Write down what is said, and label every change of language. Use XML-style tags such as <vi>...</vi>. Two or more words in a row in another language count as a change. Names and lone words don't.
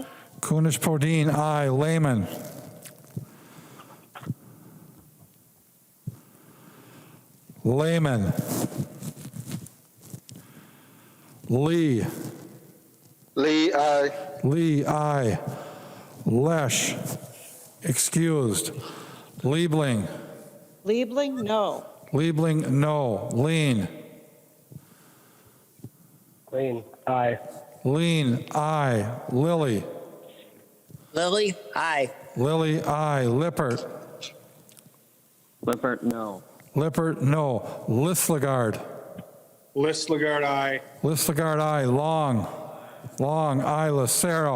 <en>Kunish Podine, aye. Lehman. Lehman. Lee. Lee, aye. Lee, aye. Lesh. Excused. Liebling. Liebling, no. Liebling, no. Lean. Lane, aye. Lean, aye. Lilly. Lily, aye. Lilly, aye. Lippert. Lippert, no. Lippert, no. Listlegard. Listlegard, aye. Listlegard, aye. Long. Long, aye. Lucero.</en>